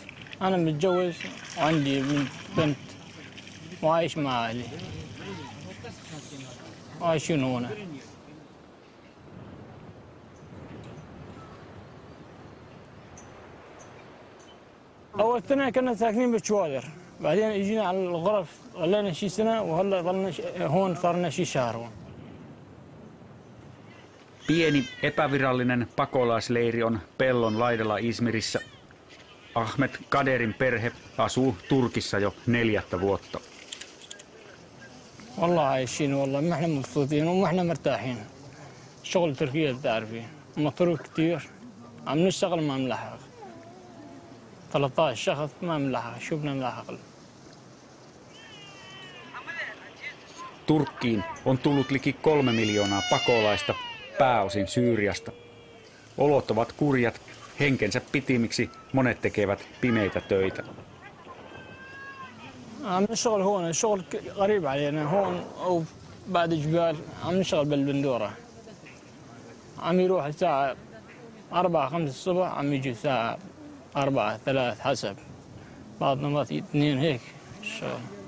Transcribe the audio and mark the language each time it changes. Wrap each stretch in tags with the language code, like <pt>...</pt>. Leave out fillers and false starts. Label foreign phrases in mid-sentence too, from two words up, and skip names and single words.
<ar>أنا متجوز وعندي بنت وعايش مع أهلي وعايشين هنا. أول سنة كنا ساكنين بالشوادر، بعدين اجينا على الغرف ظلينا شي سنة وهلا ظلنا هون صارنا شي شهر هون.</ar> <fi>Pieni epävirallinen pakolaisleiri on pellon laidalla Izmirissä. Ahmed Kaderin perhe asuu Turkissa jo 4 vuotta.</fi> <ar>والله عايشين والله ما احنا مبسوطين وما احنا مرتاحين. شغل تركيا بتعرفي مصروف كتير عم نشتغل ما ملحق. 13 شخص ما ملحق شو بدنا نلحق.</ar> <fi>Turkkiin on tullut liki 3 miljoonaa pakolaista, pääosin Syyriasta. Olot ovat kurjat, henkensä pitimiksi monet tekevät pimeitä töitä.</fi> <ar>عم نشتغل هون الشغل قريب علينا هون أو بعد جبال عم نشتغل بالبندورة. عم يروح الساعة 4-5 الصبح عم يجي الساعة 4-3 حسب. بعض مرات 2 هيك الشغل.</ar>